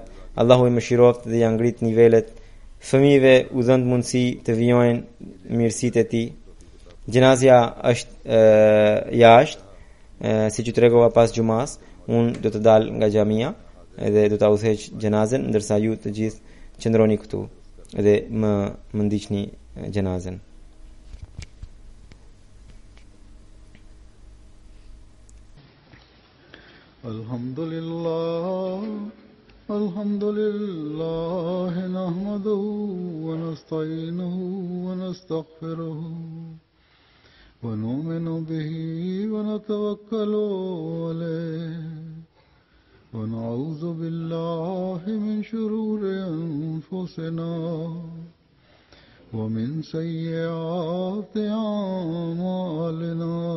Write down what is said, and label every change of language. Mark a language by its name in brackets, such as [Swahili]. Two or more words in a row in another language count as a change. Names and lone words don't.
[Albanian] Allahu i mëshiroft dhe ja ngrit nivelet. Fëmijëve u dhënë mundësi të vijojnë mirësitë e tij. Gjenazja është jashtë, siç u tregova pas xumas, unë do të dal nga xhamia dhe do ta udhëheq gjenazën, ndërsa ju të gjithë qëndroni këtu dhe më ndiqni gjenazën. [Arabic] الحمد لله نحمده ونستعينه و نستغفره ونؤمن به ونتوكل عليه ونعوذ بالله من شرور أنفسنا ومن سيئات أعمالنا.